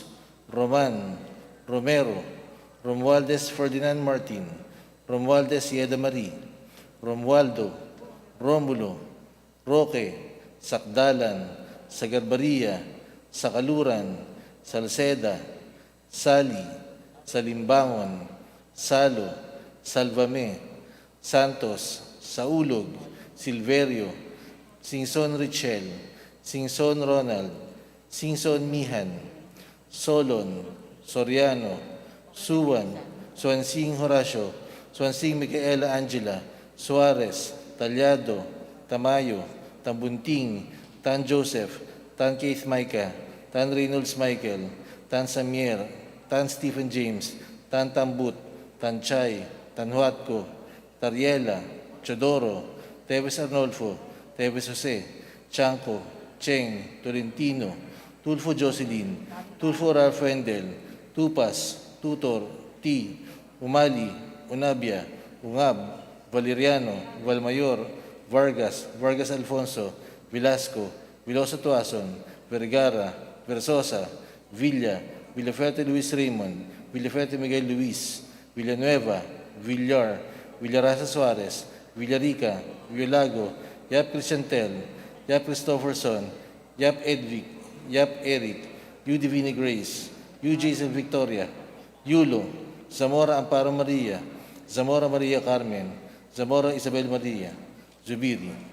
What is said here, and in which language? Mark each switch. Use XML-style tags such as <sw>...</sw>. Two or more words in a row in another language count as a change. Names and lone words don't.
<tl>Roman, Romero, Romualdez Ferdinand Martin, Romualdez Yeda Marie, Romualdo, Romulo, Roque, Sakdalan, Sagarbaria, Sakaluran, Salceda, Sali, Salimbangon, Salo, Salvame, Santos, Saulog, Silverio, Singson Richel, Singson Ronald, Singson Mihan, Solon, Soriano, Suwan, Suansing Horacio, Suansing Micaela Angela, Suarez, Talyado, Tamayo, Tambunting, Tan Joseph, Tan Keith Micah, Tan Reynolds Michael, Tan Samier, Tan Stephen James, Tan Tambut, Tan Chay, Tan Huatco, Tariela, Chodoro, Teves Arnolfo, Teves Jose, Chanco, Cheng, Tolentino, Tulfo Jocelyn, Tulfo Ralph Wendel, Tupas, Tutor, T, Umali, Unabia, Ungab, Valeriano, Valmayor, Vargas, Vargas Alfonso, Velasco, Veloso Tuason, Vergara, Versosa, Villa, Villaferte Luis Raymond, Villaferte Miguel Luis, Villanueva, Villar, Villarasa Suarez, Villarica, Villago, Yap Crisantel, Yap Christopherson, Yap Edvic, Yap Eric, U Divine Grace, U Jason Victoria, Yulo, Zamora Amparo Maria, Zamora Maria Carmen, Zamora Isabel Maria, Zubiri.</tl>